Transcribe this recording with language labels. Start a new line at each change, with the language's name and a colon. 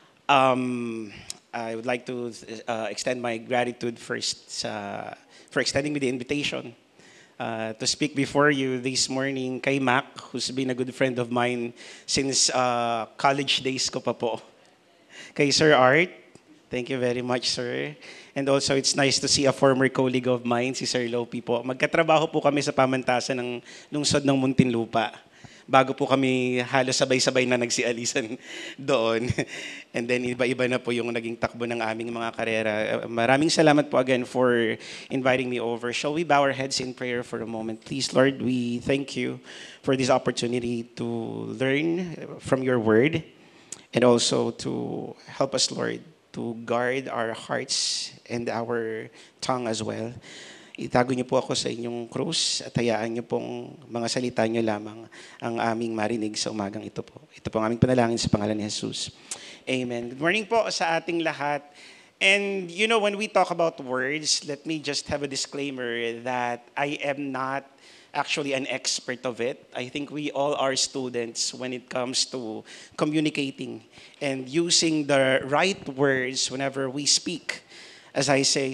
English: I would like to extend my gratitude first for extending me the invitation to speak before you this morning kay Mac, who's been a good friend of mine since college days
Filipino: ko pa po.
English: Kay Sir Art, thank you very much, sir. And also, it's nice to see a former colleague of mine, si Sir Lopi po.
Filipino: Magkatrabaho po kami sa pamantasan ng lungsod ng Muntinlupa. Bago po kami halos sabay-sabay na nagsialisan doon. And then iba-iba na po yung naging takbo ng aming mga karera. Maraming salamat po again
English: for inviting me over. Shall we bow our heads in prayer for a moment? Please, Lord, we thank you for this opportunity to learn from your word and also to help us, Lord, to guard our hearts and our tongue as well.
Filipino: Itago niyo po ako sa inyong krus at hayaan niyo pong mga salita niyo lamang ang aming marinig sa umagang ito po. Ito po ang aming panalangin sa pangalan ni Jesus. Amen.
English: Good morning
Filipino: po sa ating lahat.
English: And you know, when we talk about words, let me just have a disclaimer that I am not actually an expert of it. I think we all are students when it comes to communicating and using the right words whenever we speak, as I say.